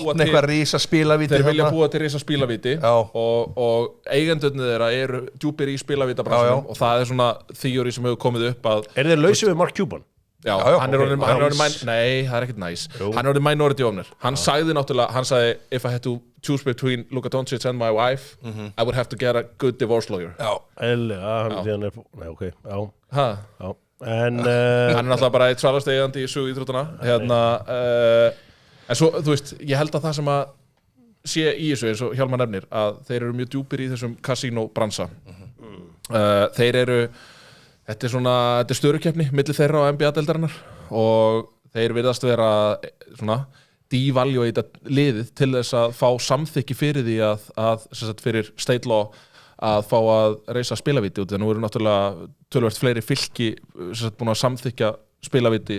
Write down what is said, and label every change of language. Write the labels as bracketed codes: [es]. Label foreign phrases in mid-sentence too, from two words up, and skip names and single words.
[is] opna eitthvað risa spilavíti þeir vilja búa til risa spilavíti og eigendurnir þeirra eru djúpir í spilavítabransunum og það er svona þýjuri sem hefur komið upp að þeir lausið við Mark Cuban? Já, hann er orðin nei, það er ekkert næs hann er orðin [en] minority owner [is] hann sagði náttúrulega, hann sagði [en] if I had to choose between Luka Doncic and my wife I would have to get a good divorce lawyer [is] hann er hann er náttúrulega bara eitt svalast eigandi í sögu íþróttana en svo, þú veist, ég held að það sem að sé í þessu eins og Hjálmar nefnir að þeir eru mjög djúpir í þessum kasínó bransa þeir eru þetta er störukeppni milli þeirra á NBA-deildarinnar og þeir virðast vera svona devaluata liðið til þess að fá samþykki fyrir því að fyrir [en] state law [is] að fá að reisa spilavíti og nú eru náttúrulega töluvert fleiri fylki búin að samþykja spilavíti